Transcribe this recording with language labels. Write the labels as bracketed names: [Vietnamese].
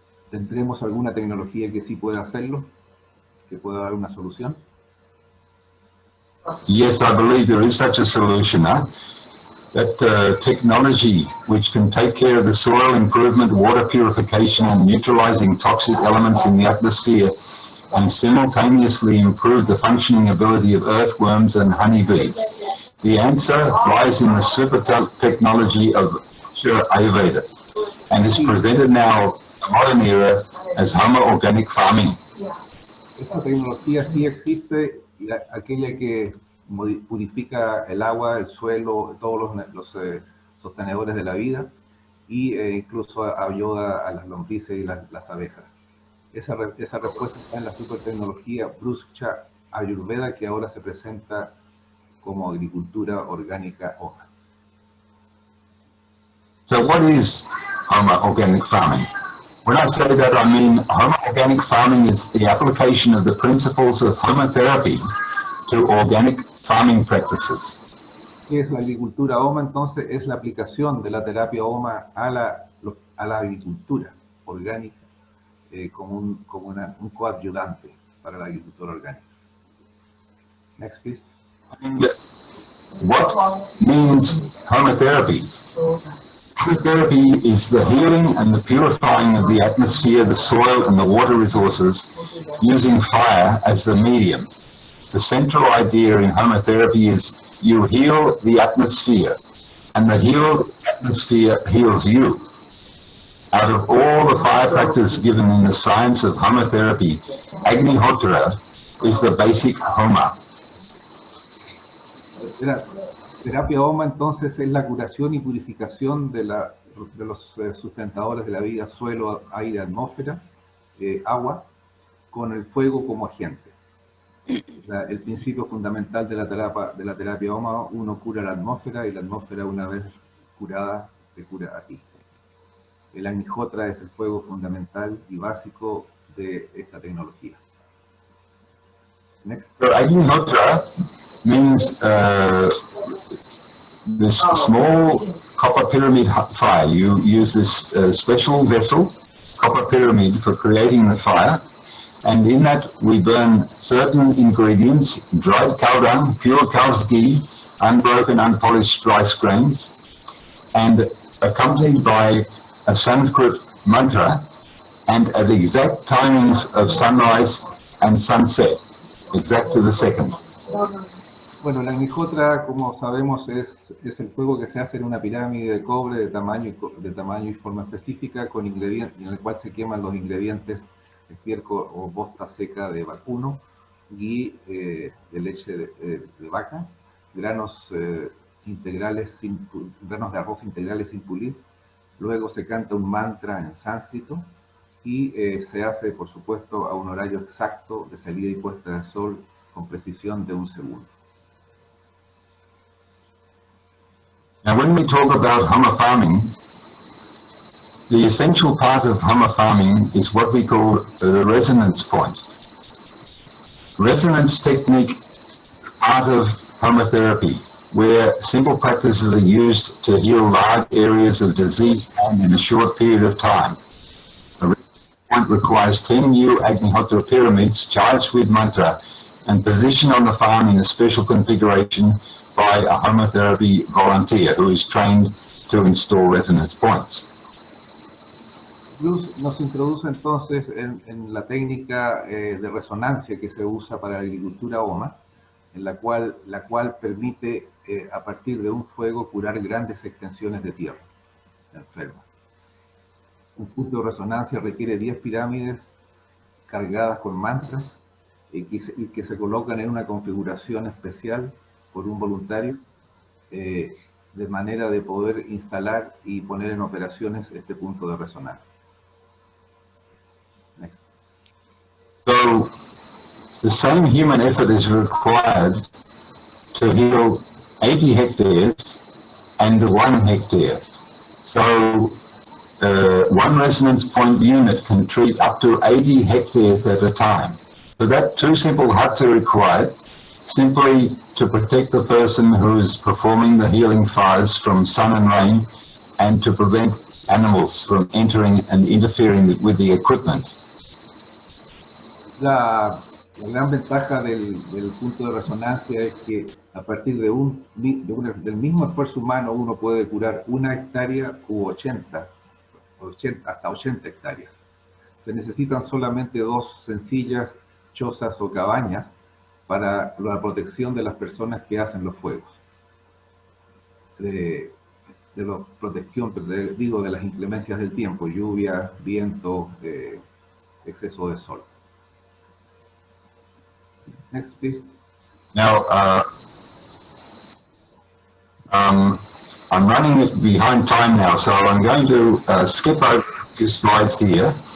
[Spanish] ¿Tendremos alguna tecnología que sí pueda hacerlo? ¿Que pueda dar una solución? [English] Yes, I believe there is such a solution. That technology which can take care of the soil improvement, water purification and neutralizing toxic elements in the atmosphere and simultaneously improve the functioning ability of earthworms and honeybees. The answer lies in the super technology of Ayurveda and is presented now in the modern era as Homa organic farming. [Spanish] Esta tecnología sí existe, aquella que purifica el agua, el suelo, todos los sostenedores de la vida y incluso ayuda a las lombrices y las abejas. Esa respuesta está en la supertecnología Bruscha Ayurveda, que ahora se presenta como Agricultura, Orgánica, Homa. [English] So what is Homa organic farming? When I say that, I mean Homa organic farming is the application of the principles of Homa therapy to organic farming practices. [Spanish] ¿Qué es la agricultura Homa? Entonces es la aplicación de la terapia Homa a la agricultura orgánica como un coadyuvante para la agricultura orgánica. [English] Next, please. And what means Homa therapy? Homa therapy is the healing and the purifying of the atmosphere, the soil and the water resources using fire as the medium. The central idea in Homa therapy is you heal the atmosphere and the healed atmosphere heals you. Out of all the fire practice given in the science of Homa therapy, Agnihotra is the basic Homa. [Spanish] La terapia Homa entonces es la curación y purificación de los sustentadores de la vida, suelo, aire, atmósfera, agua, con el fuego como agente. El principio fundamental de la terapia Homa, uno cura la atmósfera y la atmósfera una vez curada te cura a ti. El Agnihotra es el fuego fundamental y básico de esta tecnología. [English] Next. So Agnihotra means this small copper pyramid fire. You use this special vessel, copper pyramid, for creating the fire. And in that we burn certain ingredients, dried cow dung, pure cow's ghee, unbroken, unpolished rice grains, and accompanied by a Sanskrit mantra and at exact timings of sunrise and sunset, exact to the second. [Spanish] Bueno, la Agnihotra, como sabemos, es el fuego que se hace en una pirámide de cobre de tamaño y forma específica, con ingredientes, en el cual se queman los ingredientes: estiércol o bosta seca de vacuno, ghee de leche de vaca, granos granos de arroz integrales sin pulir. Luego se canta un mantra en sánscrito y se hace, por supuesto, a un horario exacto de salida y puesta de sol con precisión de 1 segundo. [English] Now when we talk about Homa farming, the essential part of Homa farming is what we call the resonance point. Resonance technique is part of Homa therapy, where simple practices are used to heal large areas of disease and in a short period of time. The resonance point requires 10 new Agnihotra pyramids charged with mantra and positioned on the farm in a special configuration by a Homa therapy volunteer who is trained to install resonance points. [Spanish] Bruce nos introduce entonces en la técnica de resonancia que se usa para la agricultura Homa, en la cual permite a partir de un fuego curar grandes extensiones de tierra enferma. Un punto de resonancia requiere 10 pirámides cargadas con mantras y que se colocan en una configuración especial por un voluntario de manera de poder instalar y poner en operaciones este punto de resonancia. [English] Next. So the same human effort is required to heal 80 hectares and 1 hectare. So one resonance point unit can treat up to 80 hectares at a time. For that, 2 simple huts are required, simply to protect the person who is performing the healing fires from sun and rain, and to prevent animals from entering and interfering with the equipment. [Spanish] La gran ventaja del punto de resonancia es que a partir del mismo esfuerzo humano uno puede curar 1 hectárea u 80 hasta 80 hectáreas. Se necesitan solamente 2 sencillas chozas o cabañas para la protección de las personas que hacen los fuegos. De la protección, digo, de las inclemencias del tiempo, lluvia, viento, exceso de sol. [English] Next, please. Now, I'm running behind time now, so I'm going to skip over a few slides here.